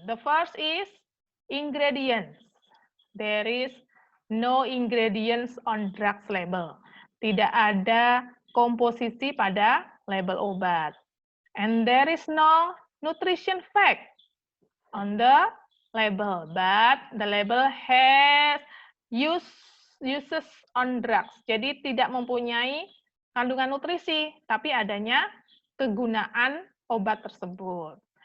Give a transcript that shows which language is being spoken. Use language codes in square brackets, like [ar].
[en] The first is ingredients. There is no ingredients on drugs label. [id] Tidak ada komposisi pada label obat. [en] And there is no nutrition fact on the label, but the label has used uses on drugs. [id] Jadi tidak mempunyai kandungan nutrisi, tapi adanya kegunaan obat tersebut.